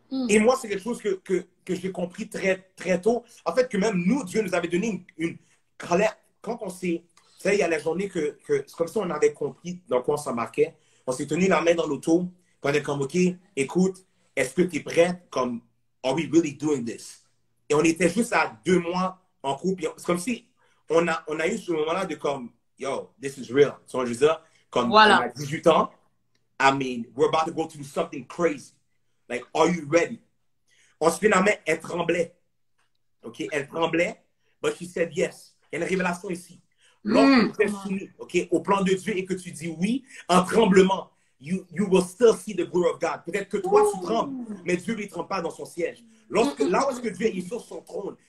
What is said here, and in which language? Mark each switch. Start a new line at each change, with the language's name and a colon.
French: Et moi, c'est quelque chose que j'ai compris très, très tôt. En fait, que même nous, Dieu nous avait donné une quand on s'est... Vous savez, il y a la journée que c'est comme si on avait compris dans quoi on s'embarquait. On s'est tenu la main dans l'auto. On est comme, OK, écoute, est-ce que tu es prête? Comme,
English: are we really doing this?
French: Et on était juste à 2 mois en couple. C'est comme si on a eu ce moment-là de comme,
English: yo, this is real.
French: Tu vois, je veux dire, comme Voilà. on a 18 ans,
English: I mean, we're about to go through something crazy. Like, are you ready?
French: Ensuite, finalement, elle tremblait. OK? Elle tremblait,
English: but she said yes.
French: Il y a une révélation ici. Lorsque tu es soumis, OK, au plan de Dieu et que tu dis oui, en tremblement,
English: you will still see the glory of God.
French: Peut-être que toi, tu trembles, mais Dieu ne tremble pas dans son siège. Là où est-ce que Dieu est sur son trône.